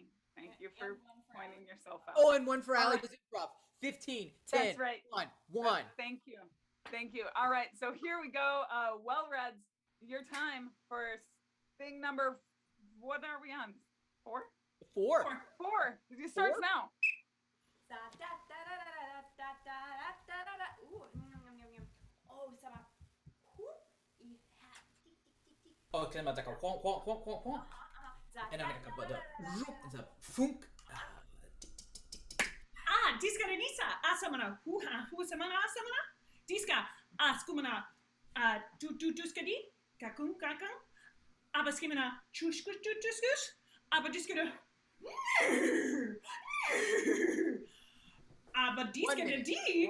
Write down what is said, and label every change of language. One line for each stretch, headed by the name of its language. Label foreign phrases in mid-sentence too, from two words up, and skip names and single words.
English: Thank you for pointing yourself out. Oh, and one for All Allie right. was improv. 15, 10, That's right. 1. Thank you. Thank you. All right. So here we go. Well-Reds, your time for thing number, what are we on? 4? 4. 4. It starts Four? now. Oh, sama. Oh, kan man taka quonk, quonk, quonk, quonk, quonk. En dan kan ik het en zo funk. Diska Renisa, Asamana, Huha, Husamana, Asamana, Diska, Askumana, Duskadi, Kakun, Kakun, Abaskimana, Chushkus, Abadiskada, Abadiska D.